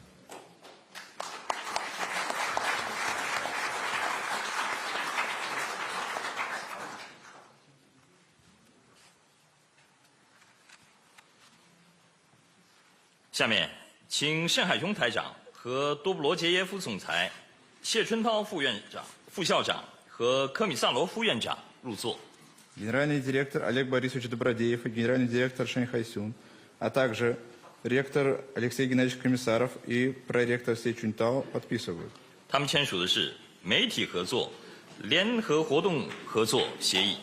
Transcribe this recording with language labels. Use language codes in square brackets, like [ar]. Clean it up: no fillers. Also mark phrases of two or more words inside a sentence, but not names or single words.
[zh] « 下面，请盛海雄台长和多布罗杰耶夫总裁、谢春涛副校长和科米萨罗夫院长入座。 [ru] Генеральный директор Олег Борисович Добродеев и генеральный директор Шэнь Хайсюн, а также ректор Алексей Геннадьевич Комиссаров и проректор Сей Чунтао подписывают. [zh] 他们签署的是媒体合作、联合活动合作协议。